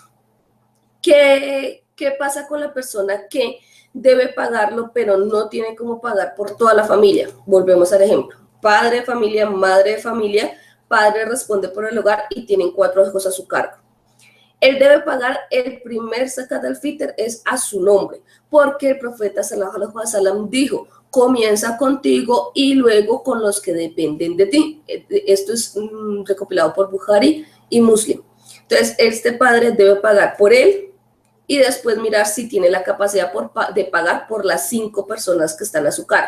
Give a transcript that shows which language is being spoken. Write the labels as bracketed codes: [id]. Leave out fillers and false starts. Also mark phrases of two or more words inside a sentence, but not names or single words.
[es] ¿Qué pasa con la persona que debe pagarlo, pero no tiene cómo pagar por toda la familia? Volvemos al ejemplo. Padre de familia, madre de familia, padre responde por el hogar y tienen 4 hijos a su cargo. Él debe pagar el primer [ar] زكاة الفطر [es] es a su nombre, porque el profeta [ar] صلى الله عليه وسلم [es] dijo, comienza contigo y luego con los que dependen de ti. Esto es recopilado por Bukhari y Muslim. Entonces, este padre debe pagar por él y después mirar si tiene la capacidad de pagar por las 5 personas que están a su cargo.